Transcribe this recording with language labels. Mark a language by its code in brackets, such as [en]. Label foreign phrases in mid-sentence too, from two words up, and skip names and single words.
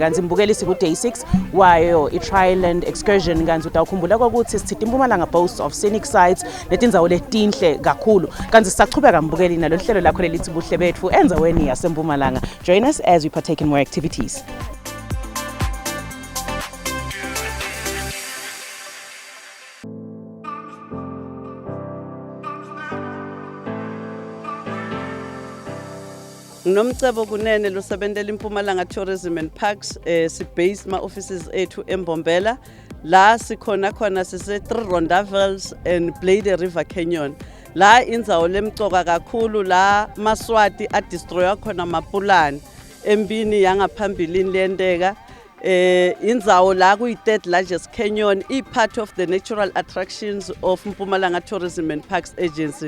[ss] Kanti mbukeli siku-day 6 wayo i-Triland excursion. Kanti utawukhumbula kwakuthi sithi Mpumalanga [en] boasts of scenic sites [ss] netindzawo letinhle kakhulu. Kanti sisachubeka mbukeli nalo hlelo lakho lelithi Buhle Betfu enzaweni yaseMpumalanga. [en] Join us as we partake in more activities. [ss] Nomcebo kunene lusebenzela Mpumalanga Tourism and Parks sibase ma offices ethu eMbombela la sikhona sise 3 [en] rondavels and [ss] Buhle River Canyon la indzawo lemcoka kakhulu la maswati a destroy khona mapulani embini yangaphambilini lendeka indzawo la kuyi [en] third largest canyon part of the natural attractions of Mpumalanga Tourism and Parks Agency.